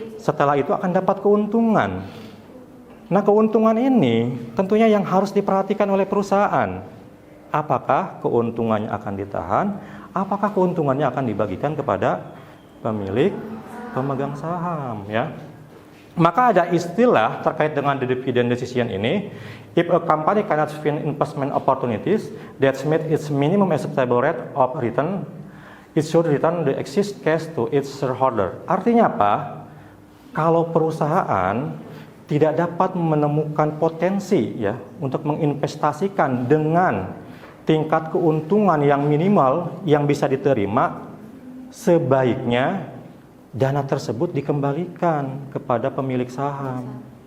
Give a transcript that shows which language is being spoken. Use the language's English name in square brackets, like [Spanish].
[Indonesian] Setelah itu akan dapat keuntungan. Nah, keuntungan ini tentunya yang harus diperhatikan oleh perusahaan. Apakah keuntungannya akan ditahan? Apakah keuntungannya akan dibagikan kepada pemilik pemegang saham ya? Maka ada istilah terkait dengan the dividend decision ini. [English] If a company cannot find investment opportunities that meet its minimum acceptable rate of return, it should return the excess cash to its shareholder. [Indonesian] Artinya apa? Kalau perusahaan tidak dapat menemukan potensi ya untuk menginvestasikan dengan tingkat keuntungan yang minimal yang bisa diterima, sebaiknya dana tersebut dikembalikan kepada pemilik saham.